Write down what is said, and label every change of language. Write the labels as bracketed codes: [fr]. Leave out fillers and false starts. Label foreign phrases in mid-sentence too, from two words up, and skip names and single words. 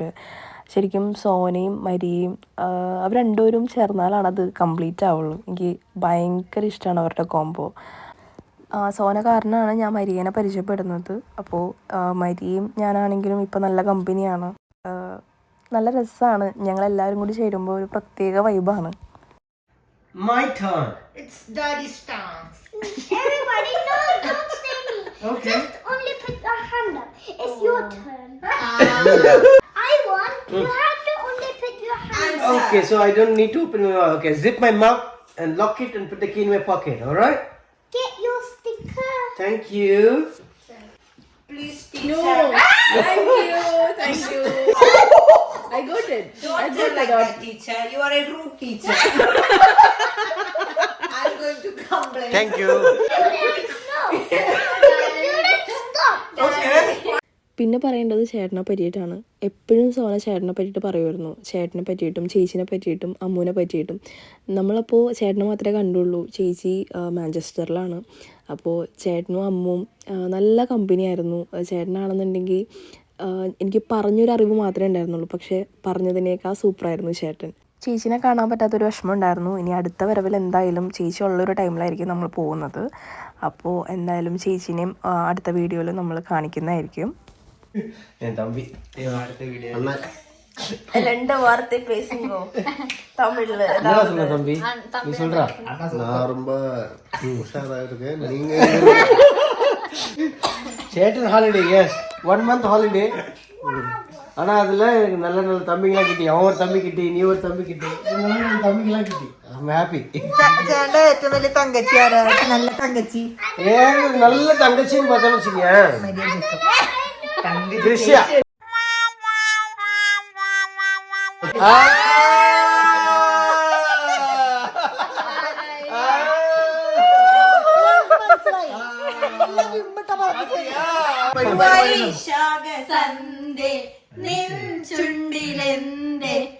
[ml] ശരിക്കും സോനയും മരിയയും അവർ രണ്ടുപേരും ചേർന്നാലാണ് അത് കംപ്ലീറ്റ് ആവുള്ളൂ. എനിക്ക് ഭയങ്കര ഇഷ്ടമാണ് അവരുടെ കോംബോ. സോന കാരണമാണ് ഞാൻ മരിയനെ പരിചയപ്പെടുന്നത്. അപ്പോൾ മരിയയും ഞാനാണെങ്കിലും ഇപ്പോൾ നല്ല കമ്പനിയാണ്. നല്ല രസമാണ്. ഞങ്ങളെല്ലാവരും കൂടി ചേരുമ്പോൾ ഒരു പ്രത്യേക വൈബാണ്. [en] My turn. It's Daddy's turn. Everybody, no, don't say me. Okay. Just only put your hand up. It's your turn. I won. You have to only put your hand up. Answer. Okay, so I don't need to open my mouth. Okay, zip my mouth and lock it and put the key in my pocket. All right? Get your sticker. Thank you. Please, teacher. Thank you. I got it. Don't tell like that, teacher. You are a rude teacher. I'm going to complain. Thank you. Students, stop. Okay. [ml] പിന്നെ പറയേണ്ടത് ചേട്ടനെ പറ്റിയിട്ടാണ്. എപ്പോഴും സോന ചേട്ടനെ പറ്റിയിട്ട് പറയുമായിരുന്നു. ചേട്ടനെ പറ്റിയിട്ടും ചേച്ചീനെ പറ്റിയിട്ടും അമ്മൂനെ പറ്റിയിട്ടും. നമ്മളപ്പോൾ ചേട്ടനെ മാത്രമേ കണ്ടുള്ളൂ. ചേച്ചി മാഞ്ചസ്റ്ററിലാണ്. അപ്പോൾ ചേട്ടനും അമ്മും നല്ല കമ്പനിയായിരുന്നു. ചേട്ടനാണെന്നുണ്ടെങ്കിൽ എനിക്ക് പറഞ്ഞൊരു അറിവ് മാത്രമേ ഉണ്ടായിരുന്നുള്ളൂ. പക്ഷേ പറഞ്ഞതിനേക്കാൾ സൂപ്പറായിരുന്നു ചേട്ടൻ. ചേച്ചീനെ കാണാൻ പറ്റാത്തൊരു വിഷമം ഉണ്ടായിരുന്നു. ഇനി അടുത്ത വരവിൽ എന്തായാലും ചേച്ചി ഉള്ളൊരു ടൈമിലായിരിക്കും നമ്മൾ പോകുന്നത്. അപ്പോൾ എന്തായാലും ചേച്ചീനെയും അടുത്ത വീഡിയോയിൽ നമ്മൾ കാണിക്കുന്നതായിരിക്കും. [ta] தம்பி அடுத்த வீடியோ ரெண்டு வார்த்தை பேசுங்கோ தமிழ்ல. என்ன சொல்ற தம்பி? நீ சொல்றா? நான் ரொம்ப உஷாரா இருக்கேன். நீங்க [en] Chettan holiday, yes 1 month holiday. [ta] ஆனா அதுல எனக்கு நல்ல நல்ல தம்பிங்களாம் கிட்டி. அவன் ஒரு தம்பி கிட்டி, நீ ஒரு தம்பி கிட்டி, நல்ல நல்ல தம்பிங்களாம் கிட்டி. [en] I'm happy. [ml] ചേട്ടൻ്റെ ഏറ്റവും വലിയ തങ്കച്ചി ആരാ? നല്ല തങ്കച്ചി [ta] ஏன் நல்ல தங்கச்சின்னு பார்த்தோன்னு வச்சுக்கேன். ദൃശ്യ. വൈശാഖസന്ധേ നിൻ ചുണ്ടിലെന്തേ